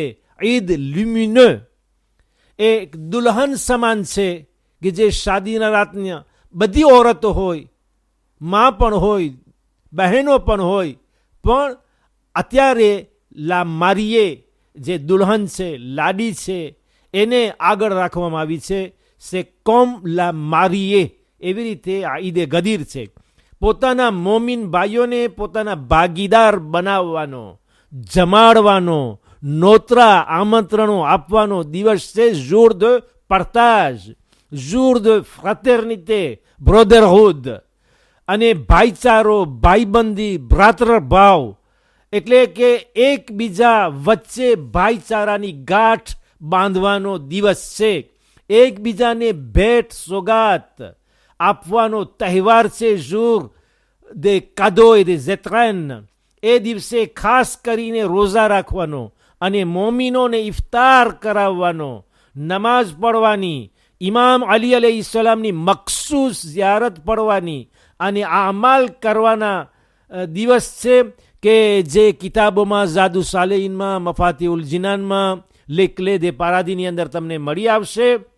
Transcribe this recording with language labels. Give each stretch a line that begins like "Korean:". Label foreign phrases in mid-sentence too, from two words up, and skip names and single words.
French: Aïd lumineux,
Gujarati: એ એક દુલ્હન સમાન છે કે જે શાદીના રાતના બધી ઓરતો હોય, માં પણ હોય, બહેનો પણ હોય, પણ અત્યારે
French: la mariée
Gujarati: જે દુલ્હન છે, લાડી છે, એને આગળ રાખવામાં આવી છે.
French: c'est comme la mariée.
Gujarati: એવી રીતે આ ઈદે ગદીર છે. પોતાના મોમિન ભાઈઓને પોતાના ભાગીદાર બનાવવાનો, જમાડવાનો, નોતરા આમંત્રણો આપવાનો દિવસ છે.
French: jour de partage, jour de fraternité, brotherhood,
Gujarati: અને ભાઈચારો, ભાઈબંધી, ભ્રાતૃભાવ, એટલે કે એકબીજા વચ્ચે ભાઈચારાની ગાંઠ બાંધવાનો દિવસ છે. એકબીજાને ભેટ સોગાત આપવાનો તહેવાર છે.
French: jour des cadeaux et des étrennes.
Gujarati: એ દિવસે ખાસ કરીને રોઝા રાખવાનો અને મોમીનોને ઇફતાર કરાવવાનો, નમાઝ પડવાની, ઇમામ અલી અલૈહિસ્સલામની મખસૂસ ઝિયારત પડવાની અને આમાલ કરવાના દિવસ છે કે જે કિતાબોમાં, ઝાદુ સાલેહીનમાં, મફાતિઉલ જિનાનમાં, લેકલે દે પારાદીની અંદર તમને મળી આવશે.